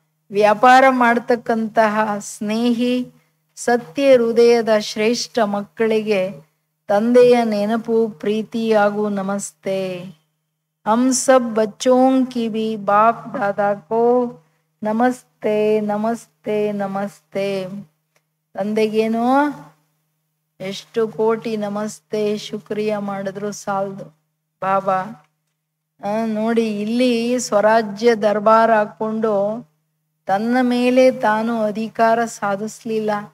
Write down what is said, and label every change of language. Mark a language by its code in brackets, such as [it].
[kn] ವ್ಯಾಪಾರ ಮಾಡ್ತಕ್ಕಂತಹ ಸ್ನೇಹಿ ಸತ್ಯ ಹೃದಯದ ಶ್ರೇಷ್ಠ ಮಕ್ಕಳಿಗೆ ತಂದೆಯ ನೆನಪು ಪ್ರೀತಿ ಹಾಗೂ ನಮಸ್ತೆ. [hi] हम सब बच्चों की भी बाप दादा को ನಮಸ್ತೆ ನಮಸ್ತೆ ನಮಸ್ತೆ. [kn] ತಂದೆಗೇನೋ ಎಷ್ಟು ಕೋಟಿ ನಮಸ್ತೆ ಶುಕ್ರಿಯಾ ಮಾಡಿದ್ರು ಸಾಲದು. ಬಾಬಾ ನೋಡಿ, ಇಲ್ಲಿ ಸ್ವರಾಜ್ಯ ದರ್ಬಾರ್ ಹಾಕೊಂಡು ತನ್ನ ಮೇಲೆ ತಾನು ಅಧಿಕಾರ ಸಾಧಿಸ್ಲಿಲ್ಲ.